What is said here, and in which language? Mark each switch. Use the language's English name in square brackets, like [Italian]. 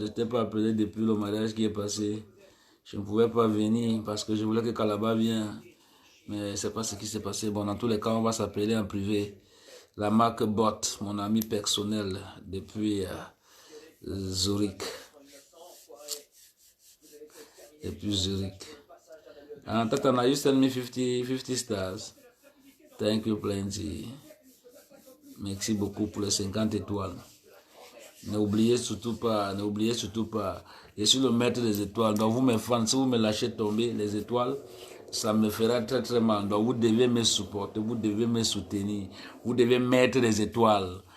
[French] Je ne t'ai pas appelé depuis le mariage qui est passé. Je ne pouvais pas venir parce que je voulais que Kalaba vienne. Mais c'est pas ce qui s'est passé. Bon, dans tous les cas, on va s'appeler en privé. La marque Bot, mon ami personnel depuis Zurich. Depuis Zurich. [English] Tatana, you send me 50 stars. Thank you plenty. [French] Merci beaucoup pour les 50 étoiles. N'oubliez surtout pas, je suis le maître des étoiles. Donc vous mes fans, si vous me lâchez tomber les étoiles, ça me fera très très mal. Donc vous devez me supporter, vous devez me soutenir, vous devez mettre les étoiles.